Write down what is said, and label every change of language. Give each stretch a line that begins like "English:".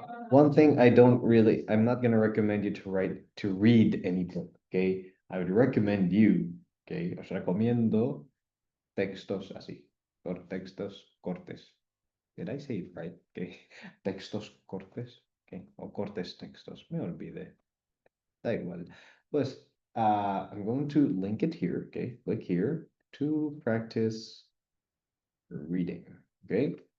English: One thing I'm not gonna recommend you to read any book, okay? I would recommend you, okay?
Spanish: Os recomiendo textos así, textos cortes.
English: Did I say it right? Okay.
Spanish: Textos cortes, okay? O cortes textos, me olvidé. Da igual.
English: Pues, I'm going to link it here, okay? Click here to practice reading, okay?